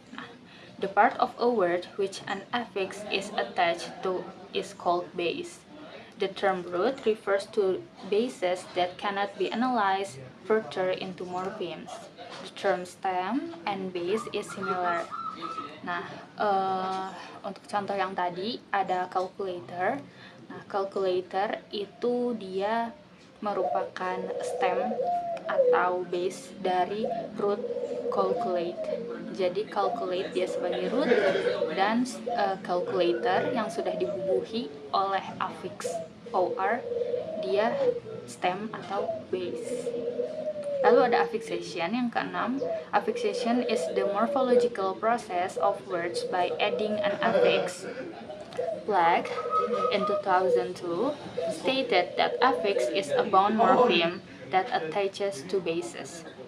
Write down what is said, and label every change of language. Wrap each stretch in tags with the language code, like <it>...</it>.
<en>Nah, the part of a word which an affix is attached to is called base. The term root refers to bases that cannot be analyzed further into morphemes. The term stem and base is similar.</en> <id>Nah, untuk contoh yang tadi ada calculator. Nah, calculator itu dia merupakan stem atau base dari root calculate. Jadi calculate dia sebagai root dan calculator yang sudah dibubuhi oleh affix OR dia stem atau base. Lalu ada affixation yang keenam.</id> <en>Affixation is the morphological process of words by adding an affix. Black in 2002 stated that affix is a bound morpheme that attaches to bases.</en>